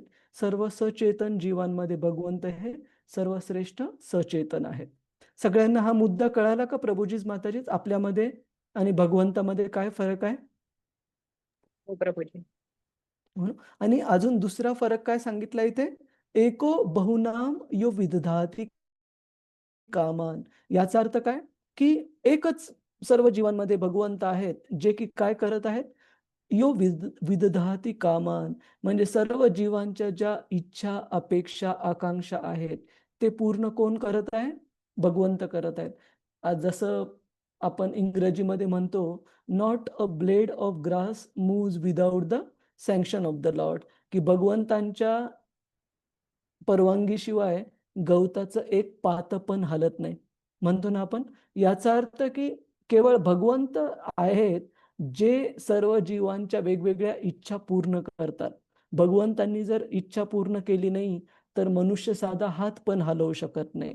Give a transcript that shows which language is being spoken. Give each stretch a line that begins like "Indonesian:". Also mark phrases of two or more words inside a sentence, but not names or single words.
Marathi: सर्व सचेतन जीवांमध्ये भगवंत हे सर्वश्रेष्ठ सचेतन आहेत. सगळ्यांना हा मुद्दा कळाला का प्रभूजीच माताजीच? आपल्यामध्ये आणि भगवंतामध्ये काय फरक आहे? हो प्रभूजी. आणि अजून दुसरा फरक काय सांगितला इथे?
Sanskrit: एको बहुनाम यो विदधाति कामान.
Marathi: याचा अर्थ काय? की एकच सर्व जीवांमध्ये भगवंत आहेत जे की काय करत आहेत?
Sanskrit: यो विदधाति कामान,
Marathi: म्हणजे सर्व जीवांच्या ज्या इच्छा अपेक्षा आकांक्षा आहेत ते पूर्ण कोण करत आहे? भगवंत करत आहेत. आज जसं आपण इंग्रजीमध्ये म्हणतो,
English: not a blade of grass moves without the sanction of the Lord.
Marathi: की भगवंतांच्या परवानगीशिवाय गवताचं एक पात पण हलत नाही, म्हणतो ना आपण. याचा अर्थ की केवळ भगवंत आहेत जे सर्व जीवांच्या वेगवेगळ्या इच्छा पूर्ण करतात. भगवंतांनी जर इच्छा पूर्ण केली नाही तर मनुष्य साधा हात पण हलवू शकत नाही.